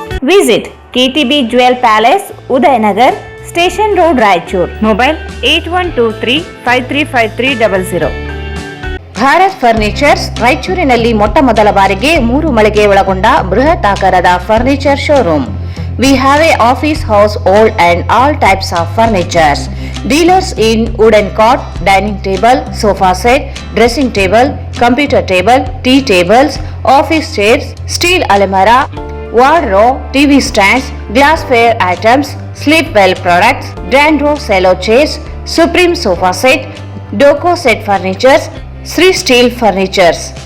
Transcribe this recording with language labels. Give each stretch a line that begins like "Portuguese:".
English: Visit KTB Jewel Palace, Udayanagar, Station Road, Raichur. Mobile 8123535300.
Kannada: Bharat furnitures ರಾಯಚೂರಿನಲ್ಲಿ ಮೊಟ್ಟ ಮೊದಲ ಬಾರಿಗೆ 3 ಮಳಿಗೆ ಒಳಗೊಂಡ ಬೃಹತ್ ಆಕಾರದ furniture showroom.
English: We have a office house, old and all types of furnitures. Dealers in wooden cot, dining table, sofa set, dressing table, computer table, tea tables, office chairs, steel almirah, wardrobe, TV stands, glassware items, sleepwell products, dandruff cello chairs, Supreme sofa set, Doco set furnitures, Sri Steel Furnitures.